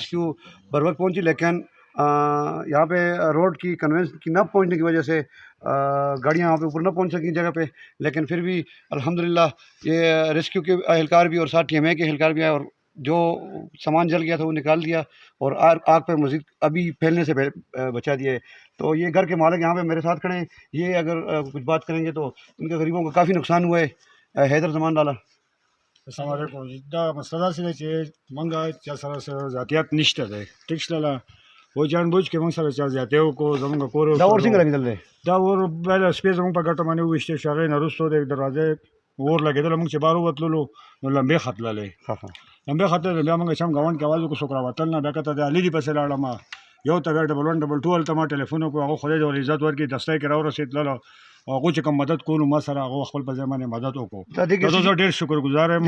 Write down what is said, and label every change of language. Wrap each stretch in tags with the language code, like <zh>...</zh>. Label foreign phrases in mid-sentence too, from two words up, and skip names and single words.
<ur>ریسکیو بر وقت پہنچی لیکن یہاں پہ روڈ کی کنوینس کی نہ پہنچنے کی وجہ سے گاڑیاں وہاں پہ اوپر نہ پہنچ سکیں جگہ پہ، لیکن پھر بھی الحمدللہ یہ ریسکیو کے اہلکار بھی اور ساتھ TMA کے اہلکار بھی آئے اور جو سامان جل گیا تھا وہ نکال دیا اور آگ پہ مزید ابھی پھیلنے سے بچا دیا ہے۔ تو یہ گھر کے مالک یہاں پہ میرے ساتھ کھڑے ہیں، یہ اگر کچھ بات کریں گے تو ان کے غریبوں کو کافی نقصان ہوا ہے۔ حیدر زمان لالا</ur> <ar>السلام علیکم۔</ar> <ps>دا مسله داسې ده چې موږ چا سره ذاتیات نشته دی، ټیک شله و</ps> <ur>جان بوج</ur> <ps>کې موږ سره چا زیاتی وکړو، زموږ کور دا اور څنګه لګېدل دی؟ دا اور بله شپې زموږ په ګټه باندې وویشتې شو، هغې نه وروسته د دروازې اور لګېدله، موږ چې بهر ووتللو نو لمبې ختللې، لمبې ختلې، بیا موږ چې هم ګاونډ کې اواز وکړو څوک راوتل نه، بیا کته د علي دي پسې لاړم، یو ته بیا 1122 هلته ما ټلیفون وکړو، هغه خدای دې ور عزت ورکړي، دستی کې راورسېدلله، هغو چې کوم مدد کولو ما سره هغو خپل په ځای باندې مدد وکړو، دا زه ډېر شکرګزار یم.</ps>